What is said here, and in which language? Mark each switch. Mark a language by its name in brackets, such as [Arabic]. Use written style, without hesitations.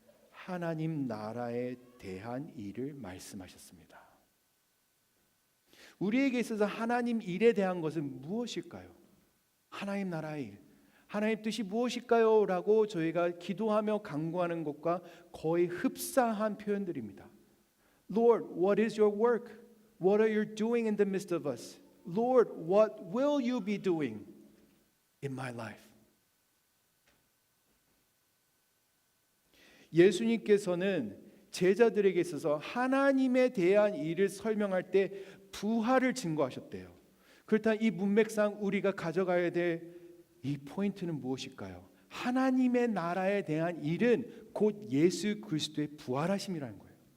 [Korean] 하나님 나라에 대한 일을 말씀하셨습니다. 우리에게 있어서 하나님 일에 대한 것은 무엇일까요? 하나님 나라의 일, 하나님 뜻이 무엇일까요? 라고 저희가 기도하며 간구하는 것과 거의 흡사한 표현들입니다. [English] Lord, what is your work? What are you doing in the midst of us? Lord, what will you be doing in my life? [Korean] 예수님께서는 제자들에게 있어서 하나님에 대한 일을 설명할 때 부활을 증거하셨대요. 그렇다면 이 문맥상 우리가 가져가야 될 이 포인트는 무엇일까요? 하나님의 나라에 대한 일은 곧 예수 그리스도의 부활하심이라는 거예요.